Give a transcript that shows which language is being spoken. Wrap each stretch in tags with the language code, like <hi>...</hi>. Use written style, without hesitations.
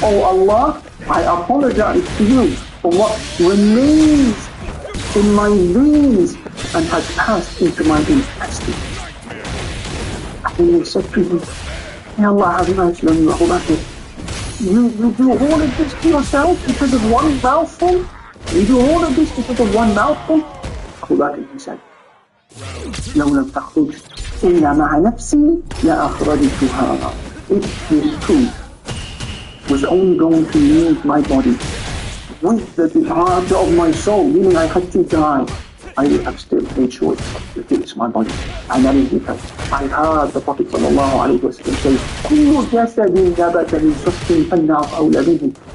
<en>Oh Allah, I apologize to you for what remains in my veins and has passed into my intestines. And he said to him, May Allah have mercy on you, Abu Bakr. You do all of this to yourself because of one mouthful? You do all of this because of one mouthful? Abu Bakr, he said,</en> <ar>لو لم تخرج إلا مع نفسي لأخرجتها.</ar> <en>If this truth was only going to leave my body with the departure of my soul, meaning I had to die, I would have still made sure to fix my body. And that is because I heard the Prophet ﷺ say,</en> <ar>كل جسد نبت من سخط فالنار أولى به.</ar>